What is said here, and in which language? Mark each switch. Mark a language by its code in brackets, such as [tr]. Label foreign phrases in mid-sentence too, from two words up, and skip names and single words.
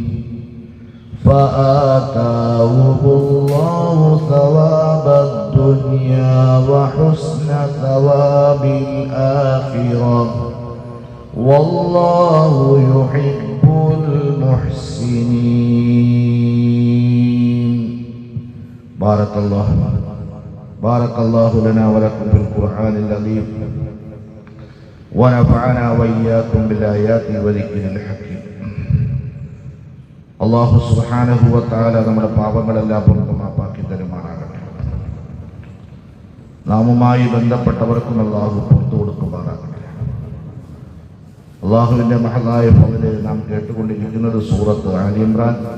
[ar] فآتاهم الله ثواب الدنيا وحسن ثواب الآخرة والله يحب المحسنين. بارك الله لنا ولكم في القرآن العظيم ونفعنا وإياكم بالآيات وذكر الحكيم. [ml] അല്ലാഹു [ar] سبحانه وتعالى [ml] നമ്മുടെ പാപങ്ങളെല്ലാം പുറത്തു മാപ്പാക്കി തരുമാറാകട്ടെ. നാമുമായി ബന്ധപ്പെട്ടവർക്കും അല്ലാഹു പുറത്തു കൊടുക്കുമാറാകട്ടെ. അല്ലാഹുവിൻ്റെ മഹത്തായ ഫളിൽ നാം കേട്ടുകൊണ്ടിരിക്കുന്നത് സൂറത്ത് ആലി ഇംറാൻ.